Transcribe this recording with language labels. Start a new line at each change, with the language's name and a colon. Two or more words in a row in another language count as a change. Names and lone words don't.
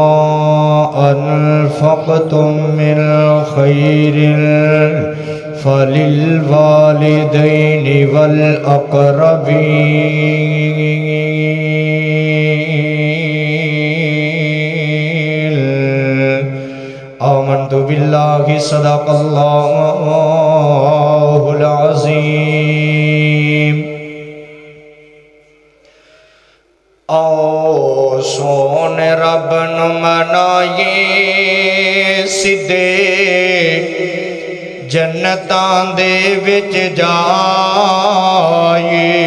Arabic: أنفقتم من خير فللوالدين والأقربين آمنت بالله صدق الله العظيم.
Punjabi: ਆਓ ਸੋਹਣੇ ਰੱਬ ਨੂੰ ਮਨਾਈਏ ਸਿੱਧੇ ਜੰਨਤਾਂ ਦੇ ਵਿਚ ਜਾਈਏ।